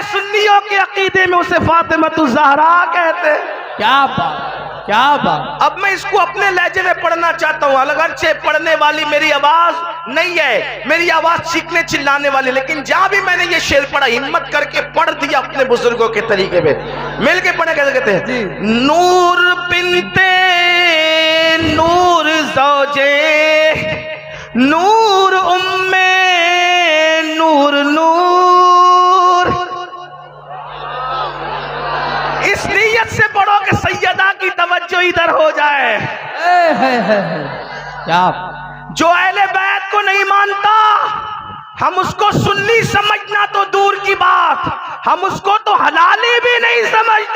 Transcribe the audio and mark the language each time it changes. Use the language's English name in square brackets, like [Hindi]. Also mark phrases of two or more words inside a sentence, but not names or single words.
[Urdu] سنیوں کے عقیدے میں اسے فاطمۃ الزہرا کہتے ہیں۔ کیا بات، کیا بات۔ اب میں اس کو اپنے لہجے میں پڑھنا چاہتا ہوں، اگرچہ پڑھنے والی میری آواز نہیں ہے، میری آواز چیخنے چلانے والی، لیکن جہاں بھی میں نے یہ شعر پڑھا ہمت کر کے پڑھ دیا اپنے بزرگوں کے طریقے میں۔ مل کے پڑھیں، کیسے کہتے ہیں؟ نور بنت نور زوجے نور ام نور نور۔ اس نیت سے پڑھو کہ سیدہ کی توجہ ادھر ہو جائے۔ کیا جو اہل بیت کو نہیں مانتا ہم اس کو سنی سمجھنا تو دور کی بات، ہم اس کو تو حلالی بھی نہیں سمجھتے۔